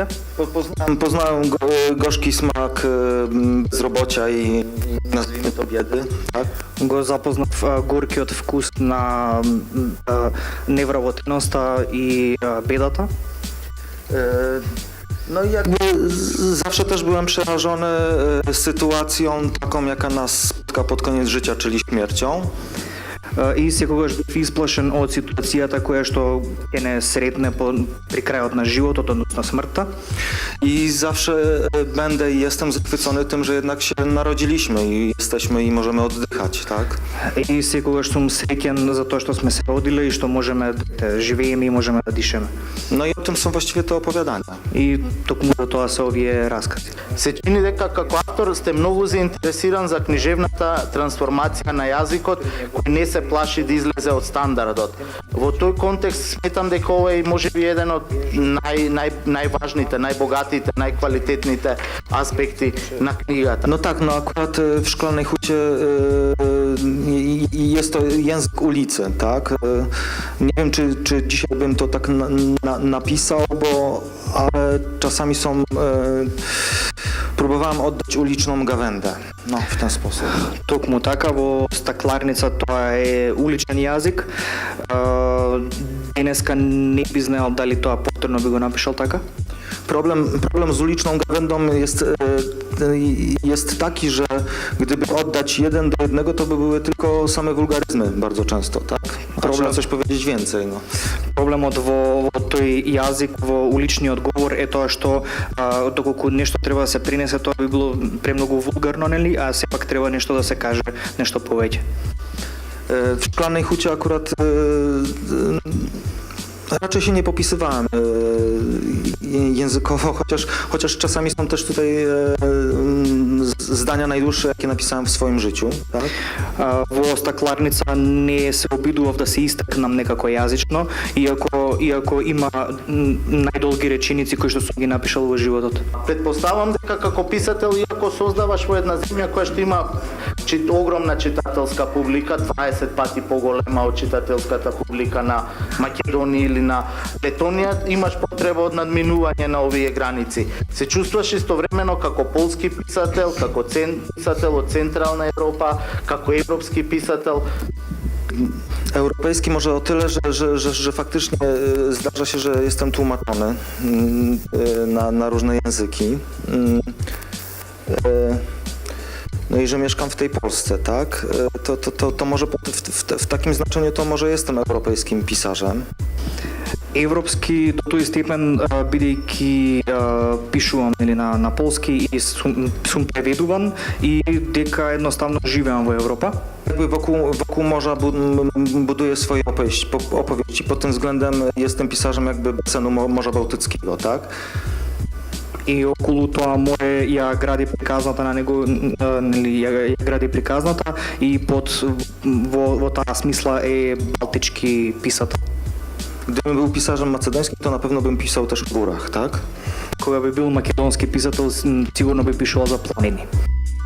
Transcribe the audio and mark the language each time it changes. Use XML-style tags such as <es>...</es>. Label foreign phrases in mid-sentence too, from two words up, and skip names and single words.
<pl>Poznałem gorzki smak bezrobocia i nazwijmy to biedy, tak?</pl> <mk>Го запознав горкиот вкус на невработеноста и бедата.</mk> <pl>No i jakby zawsze też byłem przerażony sytuacją taką, jaka nas spotka pod koniec życia, czyli śmiercią.</pl> <mk>И секогаш бив исплашен од ситуацијата која што ќе не сретне при крајот на животот, односно смртта.</mk> <pl>I zawsze będę i jestem zachwycony tym, że jednak się narodziliśmy i jesteśmy i możemy oddychać, tak?</pl> <mk>И секогаш сум среќен за тоа што сме се родиле и што можеме да живееме и можеме да дишеме.</mk> <pl>No i o tym są właściwie te opowiadania.</pl> <mk>И токму за тоа се овие раскази. Се чини дека како автор сте многу заинтересиран за книжевната трансформација на јазикот кој не се плаши да излезе од стандардот. Во тој контекст сметам дека ова е можеби еден од најважните, најбогатите, најквалитетните аспекти на книгата.</mk> <pl>No tak, no akurat w Szklanej Hucie jest to język ulicy, tak? Nie wiem, czy dzisiaj bym to tak napisał, ale czasami próbowałem oddać uliczną gawędę, no w ten sposób.</pl> <mk>Токму така во стакларница тоа е уличен јазик. Денеска не би знаел дали тоа повторно би го напишал така.</mk> <pl>Problem z uliczną gawędą jest taki, że gdyby oddać 1:1, to by były tylko same wulgaryzmy bardzo często, tak? A trzeba coś powiedzieć więcej, no.</pl> <mk>Проблемот во тој јазик во уличниот говор е тоа што доколку нешто треба да се пренесе, тоа би било премногу вулгарно, нели, а сепак треба нешто да се каже, нешто повеќе.</mk> <pl>W Szklanej Hucie akurat raczej się nie popisywałem językowo, chociaż czasami są też tutaj zdania najdłuższe, jakie napisałem w swoim życiu. Tak?</pl> <mk>Во стакларница не се обидував да се истакнам некако јазично, иако има најдолги реченици кои што сум ги напишал во животот. Предпоставам дека како писател, иако создаваш во една земја која што има огромна читателска публика, 20 пати поголема од читателската публика на Македонија или на Летонија, имаш потреба од надминување на овие граници. Се чувствуваш истовремено како полски писател, како писател од Централна Европа, како европски писател.</mk> <pl>Europejski może o tyle, że faktycznie zdarza się, że jestem tłumaczony na różne języki. No i że mieszkam w tej Polsce, tak? To może w takim znaczeniu to może jestem europejskim pisarzem.</pl> <mk>Европски до тој степен бидејќи пишувам или на полски и сум преведуван и дека едноставно живеам во Европа.</mk> <pl>Jakby wokół morza buduję swoje opowieści. Pod tym względem jestem pisarzem jakby basenu Morza Bałtyckiego, tak?</pl> <mk>И околу тоа море ја гради приказната на него, нели ја гради приказната и во таа смисла е балтички писател.</mk> <pl>Gdybym był pisarzem macedońskim, to na pewno bym pisał też o górach, tak?</pl> <mk>Кога би бил македонски писател, сигурно би пишувал за планини.</mk>